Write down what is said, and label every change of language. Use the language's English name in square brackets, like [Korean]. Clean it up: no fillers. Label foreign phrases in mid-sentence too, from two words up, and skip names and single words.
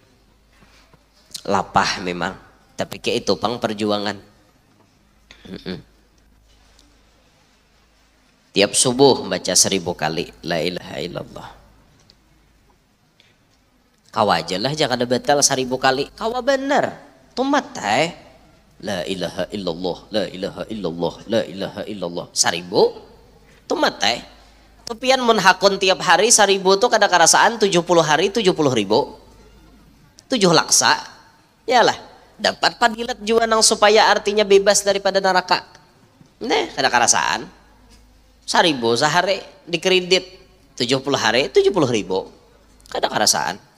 [Banjar] Lapah memang, tapi kayak itu pang perjuangan. Tiap subuh baca 1000 kali [Arabic] la ilaha illallah. [Banjar] Kawa aja lah jangan ada batal 1000 kali. Kawa bener tumat [Arabic] la ilaha illallah, la ilaha illallah, la ilaha illallah [Banjar] 1000 tumat Tepian mun hakun tiap hari 1000 tuh kada karasaan 70 hari 70.000 7 laksa. Yalah dapat padilat jua nang supaya artinya bebas daripada neraka. Nah kada karasaan 1000 sehari dikredit 70 hari 70.000 kada karasaan.